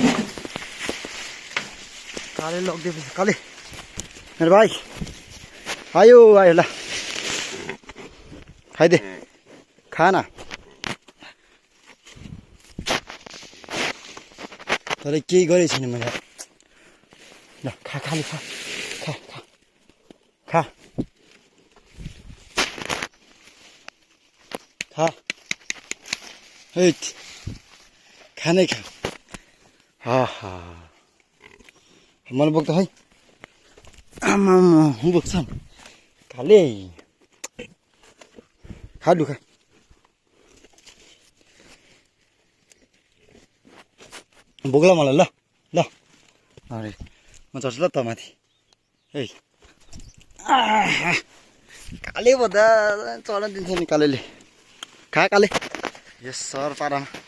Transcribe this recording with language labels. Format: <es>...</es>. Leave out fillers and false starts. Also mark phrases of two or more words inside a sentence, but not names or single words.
<ne>काले लगिदिएपछि काले मेरो भाइ आयो आयो ल खाइदे खाना तर केही गरेको छैन मैले ल खा खाली खा खा खा खा खा हैट खानै खा हा मलाई बोक्छ है आमा बोक्छ खाले खा लु खा बोक्ला मलाई ल ल अरे म चढ्छु ल त माथि है काले भन्दा चढ्न दिन्छ नि कालेले खा काले यस सर पारामा</ne>